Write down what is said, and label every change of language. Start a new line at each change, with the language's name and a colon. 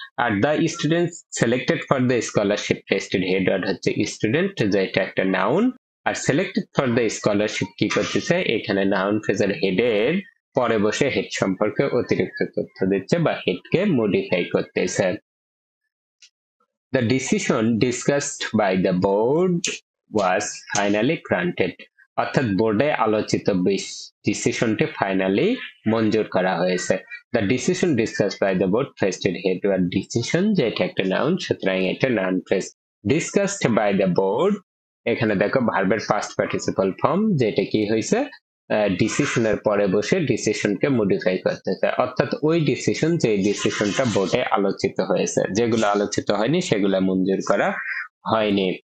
Bangla: Are
English: the student selected for the scholarship
Bangla: ফ্রেজটির headward হচ্ছে student, যেটা একটা noun, are
English: selected for the scholarship
Bangla: কি করতেছে, এখানে নাউন ফ্রেজের হেডের পরে বসে হেড সম্পর্কে অতিরিক্ত তথ্য দিচ্ছে বা হেডকে মডিফাই করতেছে।
English: The decision discussed by the board was finally granted.
Bangla: অর্থাৎ বোর্ডে আলোচিত ডিসিশনটি ফাইনালি মঞ্জুর করা হয়েছে।
English: The decision discussed by the board
Bangla: ফ্রেজটির headward decision, যেটা একটা নাউন, সুতরাং এটা noun phrase.
English: Discussed by the board,
Bangla: এখানে দেখো ভার্বের পাস্ট পার্টিসিপল ফর্ম, যেটা কি হয়েছে, ডিসিশনের পরে বসে ডিসিশনকে মডিফাই করতেছে, অর্থাৎ ওই ডিসিশন যে ডিসিশনটা বোর্ডে আলোচিত হয়েছে, যেগুলো আলোচিত হয়নি সেগুলো মঞ্জুর করা হয়নি।